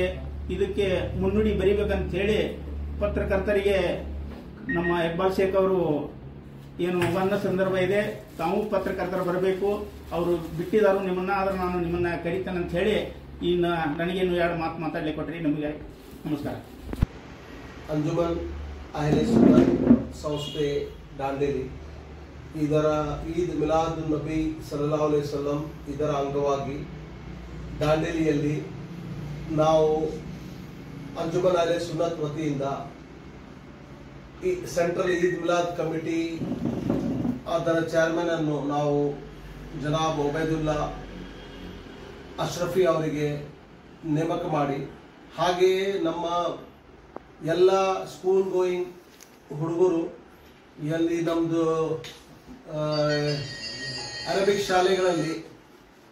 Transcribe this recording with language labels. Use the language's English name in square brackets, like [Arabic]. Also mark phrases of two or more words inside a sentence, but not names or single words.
[Kannada] ಇದಕ್ಕೆ ಮುನ್ನುಡಿ ಬರೀಬೇಕಂತ ಹೇಳಿ ಪತ್ರಕರ್ತರಿಗೆ ನಮ್ಮ ಇಕ್ಬಾಲ್ ಶೇಖ್ ಅವರು ಏನು ಬಂದ ಸಂದರ್ಭ ಇದೆ, ತಾವು ಪತ್ರಕರ್ತರು ಬರಬೇಕು, ಅವರು ಬಿಟ್ಟಿದ್ದಾರೆ ನಿಮ್ಮನ್ನ, ಆದ್ರೆ ನಾನು ನಿಮ್ಮನ್ನ ಕರೀತೇನೆ ಅಂತ ಹೇಳಿ ಇನ್ನು ನನಗೇನು ಎರಡು ಮಾತು ಮಾತಾಡ್ಲಿಕ್ಕೆ ಕೊಟ್ಟರೆ ನಿಮಗೆ ನಮಸ್ಕಾರ. अंजुमन अहले सुन्नत संस्थे दांडेली ಇದರ ಈದ್ ಮಿಲಾದ್ ನಬಿ [Arabic] صلى الله عليه وسلم [Kannada] ಇದರ ಅಂಗವಾಗಿ ದಾಂಡೇಲಿಯಲ್ಲಿ ನಾವು ಅಂಜುಮನ್ ಅಹ್ಲೆ ಸುನ್ನತ್ ವತಿಯಿಂದ ಈ ಸೆಂಟ್ರಲ್ ಈದ್ ಮಿಲಾದ್ ಕಮಿಟಿ ಅದರ ಚೇರ್ಮನ್ ಅನ್ನು ನಾವು ಜನಾಬ್ ಒಬೈದುಲ್ಲಾ ಅಶ್ರಫಿ ಅವರಿಗೆ ನೇಮಕ ಮಾಡಿ, ಹಾಗೆಯೇ ನಮ್ಮ ಎಲ್ಲ [English] school going [Kannada] ಹುಡುಗರು ಎಲ್ಲಿ ನಮ್ಮದು ಅರಬಿಕ್ ಶಾಲೆಗಳಲ್ಲಿ